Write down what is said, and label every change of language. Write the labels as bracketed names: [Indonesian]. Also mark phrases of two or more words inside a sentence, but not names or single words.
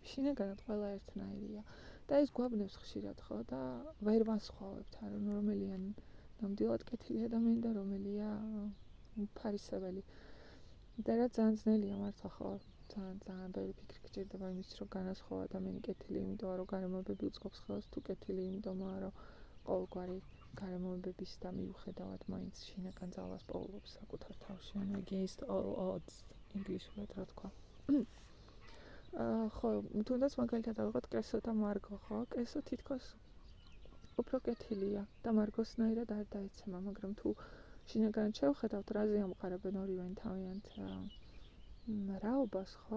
[Georgian] შინაგანად ყველა ერთნაირია და ეს გვაბნევს ხშირად ხო და ვერ ვასხვავებთ არა რომელია ნამდვილად კეთილი ადამიანი და რომელია ფარისეველი. და რა ძალიან ძნელია მართლა ხო ძალიან ბევრი ფიქრი გჭირდება იმის რომ განასხვაო ადამიანი კეთილი იმიტომ რომ გარემოებები უწყობს ხელს თუ კეთილი იმიტომ რომ ყოველგვარი გარემოებების და მიუხედავად მაინც შინაგან ძალას პოულობს საკუთარ თავში, ანუ [English] against all odds [Georgian] ინგლისურად რა თქვა. ხო, თუნდაც მაგალითად ავიღოთ კესო და მარგო, ხო? კესო თითქოს უფრო კეთილია და მარგოსნაირად არ დაეცემა, მაგრამ თუ შინაგანად შევხედავთ, რაზე ამყარებენ ორივე თავიანთ რაობას, ხო?